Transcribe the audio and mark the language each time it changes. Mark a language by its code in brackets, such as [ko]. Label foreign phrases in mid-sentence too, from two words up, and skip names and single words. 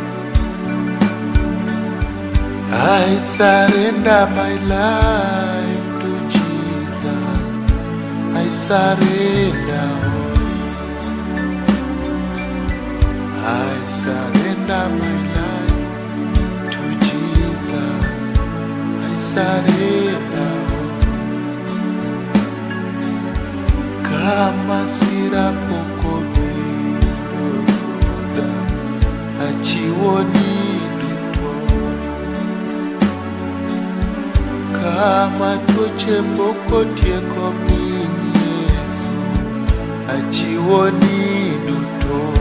[en] I surrender my life to Jesus. I surrender all. I surrender my life to Jesus. I surrender. [luo] Kama sira poko biro ruodha, achiwo ni duto. Kama tuoche poko tieko piny Yesu, achiwo ni duto.